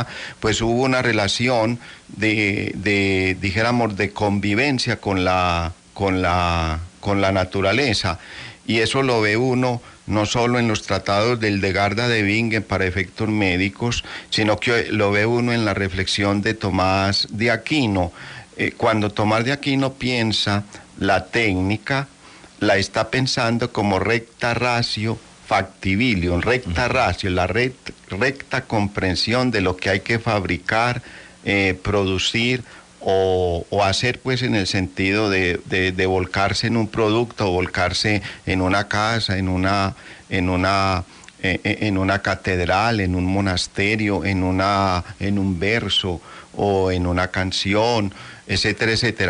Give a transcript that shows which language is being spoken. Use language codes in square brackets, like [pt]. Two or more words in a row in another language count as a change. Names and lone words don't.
[es] Pues hubo una relación dijéramos, de convivencia con la naturaleza, y eso lo ve uno no solo en los tratados del Degarda de Bingen para efectos médicos, sino que lo ve uno en la reflexión de Tomás de Aquino. Cuando Tomás de Aquino piensa la técnica, la está pensando como [la] recta ratio factibilium, recta ratio, [es] la recta comprensión de lo que hay que fabricar, producir o hacer, pues, en el sentido de volcarse en un producto, o volcarse en una casa, en una catedral, en un monasterio, en un verso o en una canción, etcétera, etcétera.